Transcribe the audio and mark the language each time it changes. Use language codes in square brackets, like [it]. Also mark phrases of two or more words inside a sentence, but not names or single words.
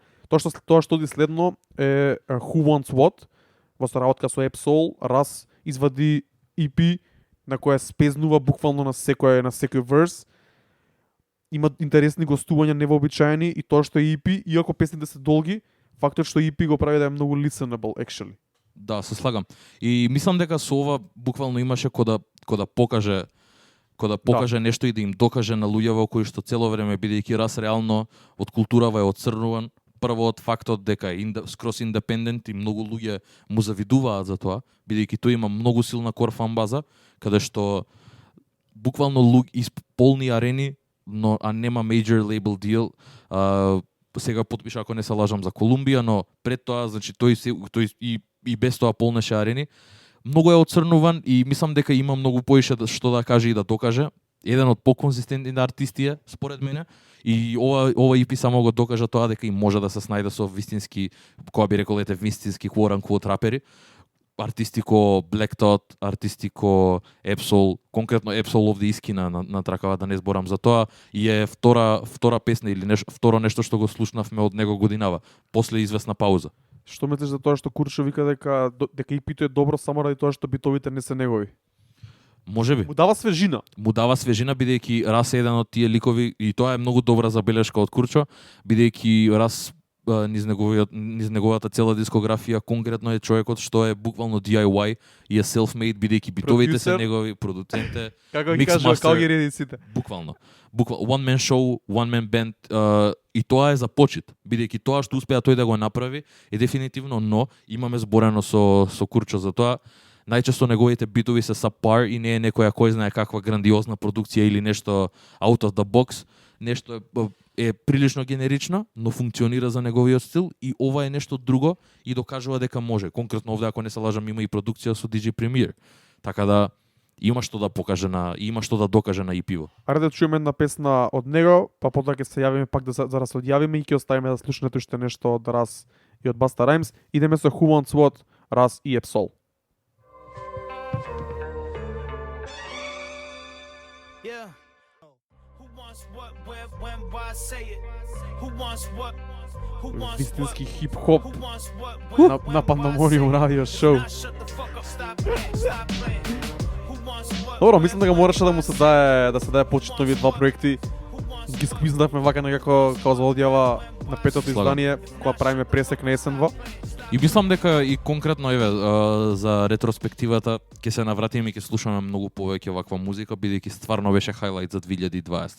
[mk] Тоа што оди следно е Who Wants What во соработка со Epsol. Ras извади EP на која спезнува буквално на секој верс. Има интересни гостувања невообичаени и тоа што е EP, иако песните се долги, фактот што EP го прави да е многу [en] listenable actually. [mk] Да, се слагам. И мислам дека со ова буквално имаше кода покаже нешто и да им докаже на луѓето кои што цело време бидејќи Рас реално од културава е отцрнуван. Прво од фактот дека е скрос индепендент и многу луѓе му завидуваат за тоа, бидејќи тој има многу силна кор фан база, каде што буквално полни арени, а нема [en] major label deal. [mk] Сега потпиша, ако не се лажам, за Колумбија, но пред тоа, значи тој и без тоа полнеше арени. Многу е отцрнуван и мислам дека има многу поише што да каже и да докаже. Еден од поконзистентните артисти е, според мене, и ова EP само го докажа тоа дека и може да се снајде со вистински, која би рекол вистински [en] quote-unquote [mk] рапери. Артисти ко Black Thought, артисти ко Epsol, конкретно Epsol овде искина на тракава, да не зборам за тоа, и е втора песна или второ нешто што го слушнавме од него годинава, после известна пауза. Што мислиш за тоа што Куршо вика дека EP-то е добро само ради тоа што битовите не се негови? Може би. Му дава свежина. Му дава свежина, бидејќи Рас е еден од тие ликови, и тоа е многу добра забелешка од Курчо, бидејќи Рас низ неговата цела дискографија конкретно е човекот што е буквално DIY и е self-made, бидејќи битовите се негови, продуценте, Како ги кажува Калгери едиците. буквално [en] one man show, one man band, [mk] и тоа е за почит, бидејќи тоа што успеа тој да го направи е дефинитивно, но имаме зборено со Курчо за тоа. Најчесто неговите битови се subpar и не е некоја кој знае каква грандиозна продукција или нешто [en] out of the box, [mk] нешто е прилично генерично, но функционира за неговиот стил, и ова е нешто друго и докажува дека може. Конкретно овде, ако не се лажам, има и продукција со DJ Premier. Така да има што да покаже има што да докаже на EP-во. Ајде да чуеме една песна од него, па потоа ќе се јавиме пак за да се одјавиме и ќе оставиме да слушнете уште нешто од Ras и од Busta Rhymes. Идеме со Who Wants What, Ras и Epsol. [en] Yeah. Who wants what, where, when, why say it? Who wants what? Who wants what? [mk] Вистински хип-хоп [en] Who wants what, where, [mk] на, [en] when, [mk] на [en] why [mk] Пандамониум [en] say it? [mk] радио шоу. [en] Nah, shut the fuck up, stop playing, stop playing. Who wants what, [mk] Добро, мислам дека мораше да му се даде почетно овие два проекти. Ги сквизнавме вака некако како за одјава на петото Слагам. издание, кога правиме пресек на есенва. И мислам дека и конкретно еве за ретроспективата ќе се навратиме и ќе слушаме многу повеќе ваква музика, бидејќи стварно беше хайлайт за 2020.